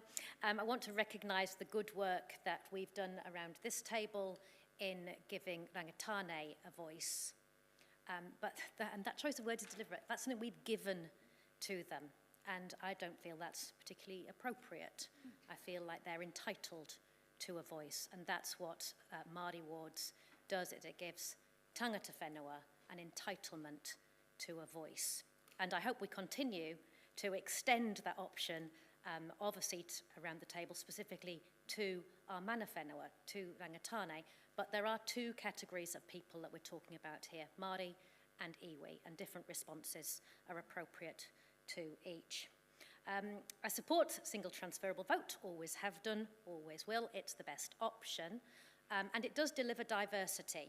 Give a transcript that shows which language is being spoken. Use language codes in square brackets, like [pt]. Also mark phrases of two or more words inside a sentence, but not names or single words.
[en] I want to recognise the good work that we've done around this table in giving Rangatane a voice. But that choice of word is deliberate. That's something we've given to them. And I don't feel that's particularly appropriate. I feel like they're entitled to a voice, and that's what Māori Wards does. It gives [mi] tangata whenua [en] an entitlement to a voice. And I hope we continue to extend that option of a seat around the table, specifically to our [mi] mana whenua, [en] to Rangatane. But there are two categories of people that we're talking about here, Māori and iwi, and different responses are appropriate to each. I support single transferable vote, always have done, always will. It's the best option, and it does deliver diversity.